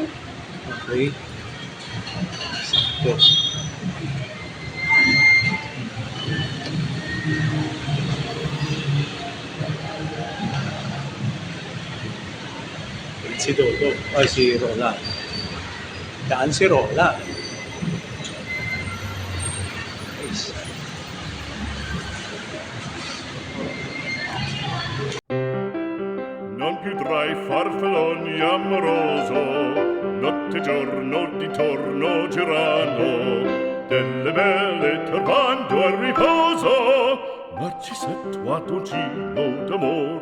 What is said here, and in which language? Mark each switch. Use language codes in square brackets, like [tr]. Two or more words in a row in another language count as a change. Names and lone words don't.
[tl] Okay. Sakto. Si Dodo. Ay, si Rola. Daan si Rola. Nice. [it] Non più tra i farfalloni amoroso, notte e giorno d'intorno girando, delle belle turbando al riposo, Narcisetto a dolcino d'amor.